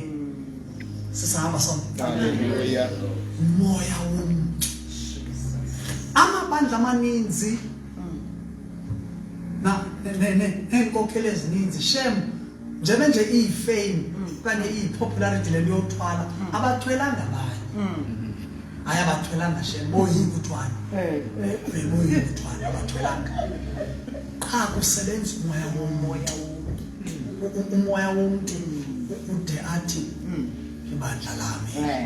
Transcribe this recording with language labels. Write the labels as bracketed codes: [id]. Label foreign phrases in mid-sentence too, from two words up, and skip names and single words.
[xh] Sisahamba sonke. Haleluya. Umoya womuntu. Amabandla amaninzi nenkokhelo ezininzi shem nje iyi-fame okanye iyi-popularity le yothwala abathwelanga abanye. Hayi abathwelanga shem boyika uthwala. Boyika uthwala abathwelanga. Qha kusebenza umoya womuntu. Umoya womuntu ude athi ibandla lami.